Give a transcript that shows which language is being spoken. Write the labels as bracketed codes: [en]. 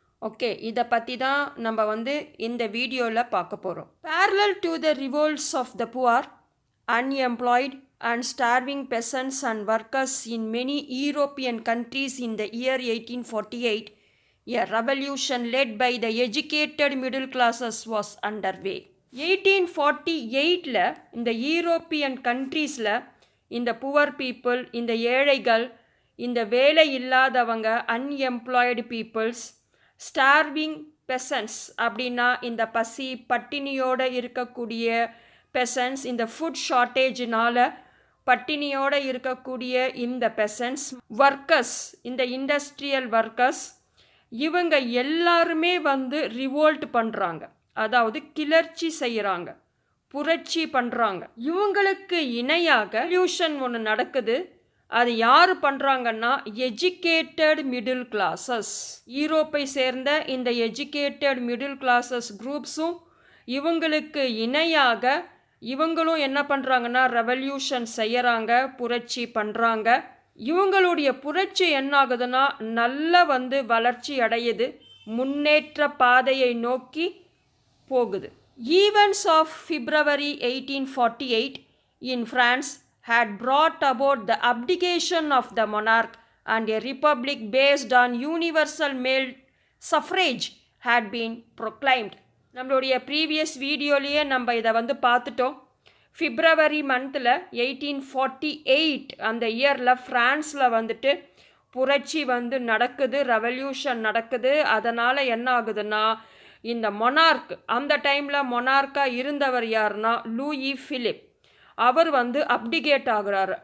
[ta] Okay, இதை பற்றி தான் நம்ம இந்த வீடியோவில் பார்க்க போகிறோம். [en] Parallel to the revolts of the poor, unemployed and starving peasants and workers in many European countries in the year 1848, a revolution led by the educated middle classes was underway. [ta] 1848ல இந்த European கண்ட்ரீஸில் இந்த poor people, இந்த ஏழைகள், இந்த வேலை இல்லாதவங்க, unemployed peoples, starving பெசன்ட்ஸ் அப்படின்னா இந்த பசி பட்டினியோடு இருக்கக்கூடிய பெசன்ட்ஸ், இந்த ஃபுட் ஷார்ட்டேஜினால் பட்டினியோடு இருக்கக்கூடிய இந்த பெசன்ட்ஸ், ஒர்க்கர்ஸ், இந்த இண்டஸ்ட்ரியல் ஒர்க்கர்ஸ், இவங்க எல்லாருமே ரிவோல்ட் பண்ணுறாங்க, அதாவது கிளர்ச்சி செய்கிறாங்க, புரட்சி பண்ணுறாங்க. இவங்களுக்கு இணையாக ரெவல்யூஷன் ஒன்று நடக்குது. அது யார் பண்ணுறாங்கன்னா எஜுகேட்டட் மிடில் கிளாஸஸ். யூரோப்பை சேர்ந்த இந்த எஜுகேட்டட் மிடில் கிளாஸஸ் குரூப்ஸும் இவங்களுக்கு இணையாக இவங்களும் என்ன பண்ணுறாங்கன்னா ரெவல்யூஷன் செய்கிறாங்க, புரட்சி பண்ணுறாங்க. இவங்களுடைய புரட்சி என்ன ஆகுதுன்னா நல்ல வளர்ச்சி அடையுது, முன்னேற்ற பாதையை நோக்கி போகுது. [en] Events of February 1848 in France had brought about the abdication of the monarch and a republic based on universal male suffrage had been proclaimed. [ta] நம்மளுடைய ப்ரீவியஸ் வீடியோலேயே நம்ம இதை பார்த்துட்டோம். பிப்ரவரி மந்தில் 1848 அந்த இயரில் ஃப்ரான்ஸில் புரட்சி நடக்குது, ரெவல்யூஷன் நடக்குது. அதனால் என்ன ஆகுதுன்னா இந்த மொனார்க், அந்த டைமில் மொனார்க்காக இருந்தவர் யாருன்னா லூயி பிலிப், அவர் அப்டிகேட் ஆகுறாரு.